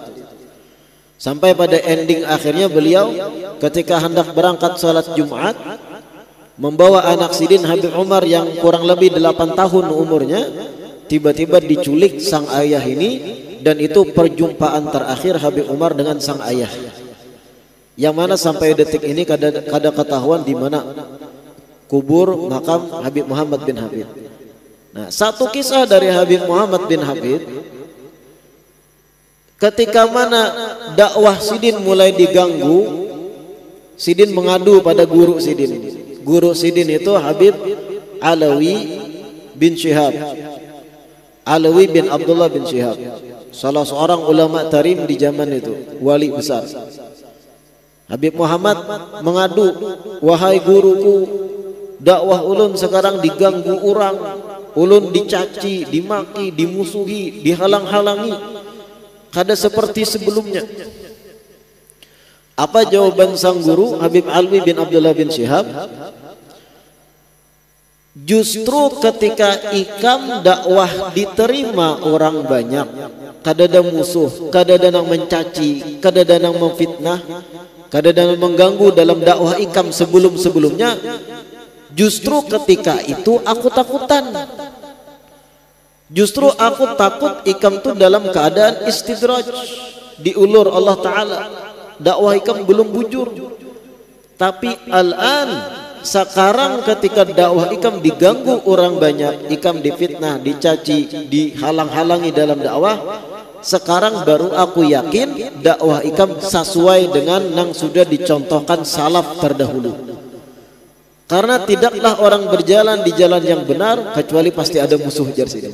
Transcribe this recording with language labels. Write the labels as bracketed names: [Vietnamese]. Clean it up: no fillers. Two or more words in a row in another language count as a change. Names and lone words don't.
[Indonesian] Sampai pada ending akhirnya beliau ketika hendak berangkat salat Jumat membawa anak Sidin Habib Umar yang kurang lebih 8 tahun umurnya, tiba-tiba diculik sang ayah ini, dan itu perjumpaan terakhir Habib Umar dengan sang ayah. Yang mana sampai detik ini kada ketahuan di mana kubur makam Habib Muhammad bin Habib. Nah, satu kisah dari Habib Muhammad bin Habib, ketika mana dakwah Sidin mulai diganggu, Sidin mengadu pada guru Sidin. Guru Sidin itu Habib Alawi bin Syihab, Alawi bin Abdullah bin Syihab, salah seorang ulama tarim di zaman itu, wali besar. Habib Muhammad mengadu, wahai guruku, dakwah ulun sekarang diganggu orang, ulun dicaci, dimaki, dimusuhi, dihalang-halangi, kada seperti sebelumnya. Apa jawaban sang guru Habib Alwi bin Abdullah bin Syihab? Justru ketika ikam dakwah diterima orang banyak, kada ada musuh, kada ada yang mencaci, kada ada yang memfitnah, kada ada yang mengganggu dalam dakwah ikam sebelum-sebelumnya, justru ketika itu aku takutan. Justru aku takut ikam tu dalam keadaan istidraj, diulur Allah Ta'ala, dakwah ikam belum bujur. Tapi al-an, sekarang ketika dakwah ikam diganggu orang banyak, ikam difitnah, dicaci, dihalang-halangi dalam dakwah, sekarang baru aku yakin dakwah ikam sesuai dengan yang sudah dicontohkan salaf terdahulu. Karena tidaklah orang berjalan di jalan yang benar kecuali pasti ada musuh jar sini.